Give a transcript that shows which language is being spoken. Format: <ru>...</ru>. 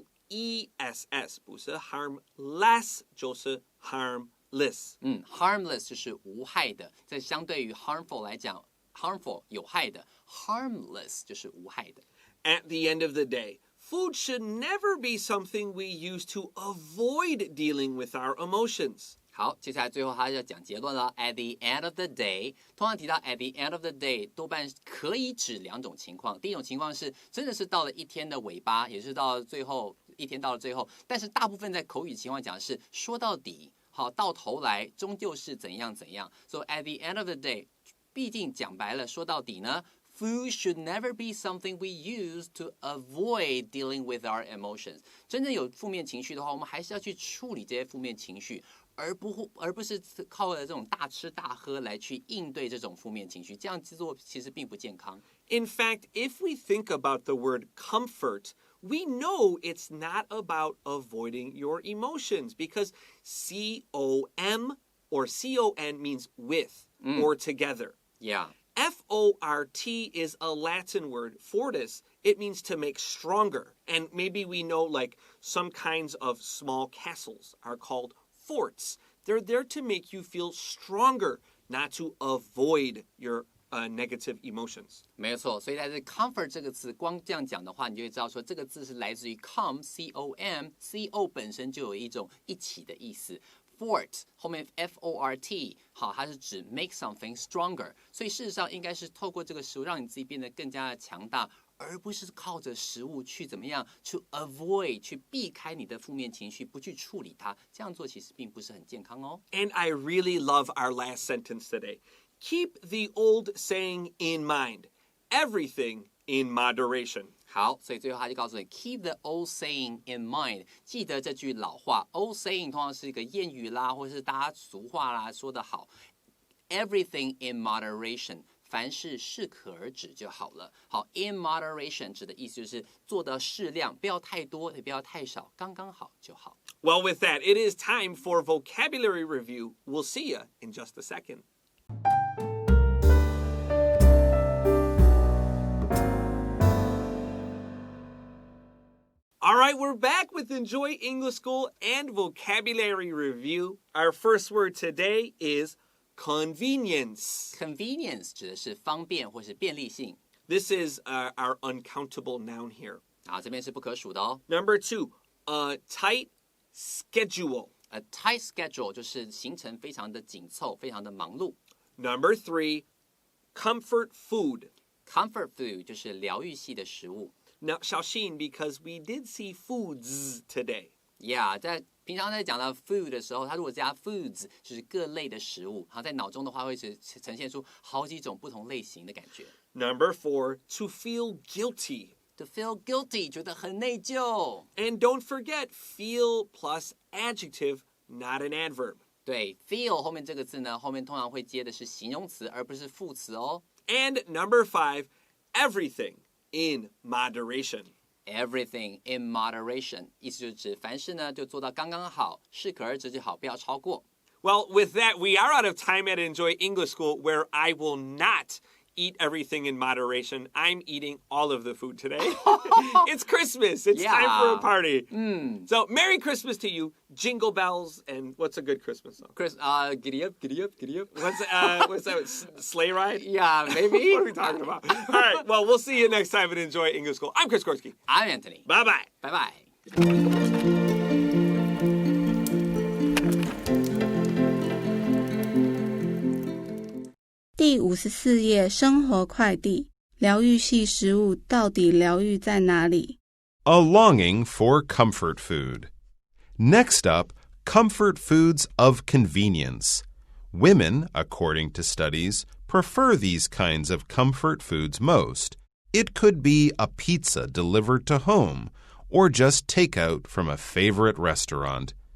<en>H-A-R-M-L-E-S-S，</en> <zh>不是</zh> <en>harmless，</en> <zh>就是</zh> <en>harmless。</en> <zh>harmless 就是无害的，在相对于 harmful 来讲 ，harmful 有害的 ，harmless 就是无害的。</zh> <en>At the end of the day, food should never be something we use to avoid dealing with our emotions.</en> <zh>好，接下来最后他要讲结论了。</zh> <en>At the end of the day，</en> <zh>通常提到</zh> <en>at the end of the day，</en> <zh>多半可以指两种情况。第一种情况是真的是到了一天的尾巴，也是到了最后一天到了最后，但是大部分在口语情况讲是说到底，好，到头来终究是怎样怎样。</zh> <en>So at the end of the day，</en> <zh>毕竟讲白了，说到底呢。</zh> <en>Food should never be something we use to avoid dealing with our emotions.</en> <zh>真正有负面情绪的话，我们还是要去处理这些负面情绪，而不是靠着这种大吃大喝来去应对这种负面情绪。这样做其实并不健康。</zh> <en>In fact, if we think about the word comfort, we know it's not about avoiding your emotions because C-O-M or C-O-N means with or together. Yeah. Fort is a Latin word, fortis. It means to make stronger. And maybe we know like some kinds of small castles are called forts. They're there to make you feel stronger, not to avoid your negative emotions.</en> <zh>没有错，所以在这 comfort 这个词，光这样讲的话，你就会知道说这个字是来自于 com，C-O-M，C-O 本身就有一种一起的意思。 Fort 后面 F-O-R-T， 好，它是指 make something stronger， 所以事实上应该是透过这个食物让你自己变得更加的强大，而不是靠着食物去怎么样</zh> <en>to avoid</en> <zh>去避开你的负面情绪，不去处理它，这样做其实并不是很健康哦。</zh> <en>And I really love our last sentence today.Keep the old saying in mind. Everything in moderation.</en> <zh>好，所以最后他就告诉你</zh> <en>keep the old saying in mind，</en> <zh>记得这句老话。 old saying 通常是一个谚语啦，或是大家俗话啦，说得好。</zh> <en>Everything in moderation，</en> <zh>凡事适可而止就好了。好 ，in moderation 指的意思就是做得适量，不要太多，也不要太少，刚刚好就好。</zh> <en>Well, with that, it is time for vocabulary review. We'll see you in just a second.All right, we're back with Enjoy English School and Vocabulary Review. Our first word today is convenience.</en> <zh>Convenience 指的是方便或是便利性。</zh> <en>This is our uncountable noun here.</en> <zh>好，这边是不可数的哦。</zh> <en>Number 2, a tight schedule.</en> <zh>A tight schedule 就是行程非常的紧凑，非常的忙碌。</zh> <en>Number 3, comfort food.</en> <zh>Comfort food 就是疗愈系的食物。</zh> <en>Now, Xiaoxin, because we did see foods today.</en> <zh>Yeah， 在平常在讲到 food 的时候，它如果加 foods 就是各类的食物，然后在脑中的话会呈现出好几种不同类型的感觉。</zh> <en>Number 4, to feel guilty. To feel guilty</en> <zh>觉得很内疚。</zh> <en>And don't forget, feel plus adjective, not an adverb.</en> <zh>对 ，feel 后面这个字呢，后面通常会接的是形容词，而不是副词哦。</zh> <en>And number 5, everything.In moderation. Everything in moderation.</en> <zh>意思就是指凡事呢就做到刚刚好，适可而止就好，不要超过。</zh> <en>Well, with that, we are out of time at Enjoy English School, where I will not eat everything in moderation. I'm eating all of the food today. It's Christmas. It's time for a party. So, Merry Christmas to you. Jingle bells, and what's a good Christmas song? Giddy up, giddy up, giddy up. What's that? Sleigh ride? Yeah, maybe. What are we talking about? All right, well, we'll see you next time at Enjoy English School. I'm Chris Gorski. I'm Anthony. Bye-bye. Bye-bye.</en> <zh>第54页生活快递，疗愈系食物到底疗愈在哪里？</zh> <en>A longing for comfort food. Next up, comfort foods of convenience. Women, according to studies, prefer these kinds of comfort foods most. It could be a pizza delivered to home, or just takeout from a favorite restaurant.</en>